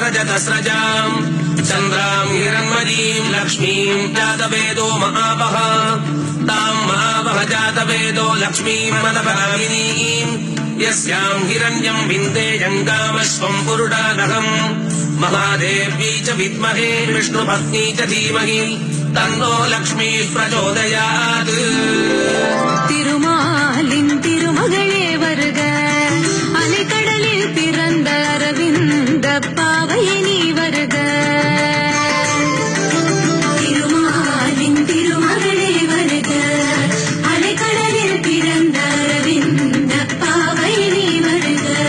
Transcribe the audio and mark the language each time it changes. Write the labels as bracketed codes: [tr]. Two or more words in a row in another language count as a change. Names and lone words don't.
[sa] तस्रजाम् चन्द्राम् हिरण्मयीम् लक्ष्मीम् जातवेदो महावः ताम् महावः जातवेदो लक्ष्मीम् मदपरामिनीम् यस्याम् हिरण्यम् विन्देयम् कामस्वम् पुरुषानहम् महादेवी च विद्महे विष्णुपत्नी च धीमहि तन्नो लक्ष्मी प्रचोदयात् [ta] திருமாலின் திருமகளே வருக அலைக்கடலில் பிறந்த அரவிந்த பாவையே நீ வருக திருமாலின் திருமகளே வருக அலைக்கடலில் பிறந்த அரவிந்த பாவையே நீ வருக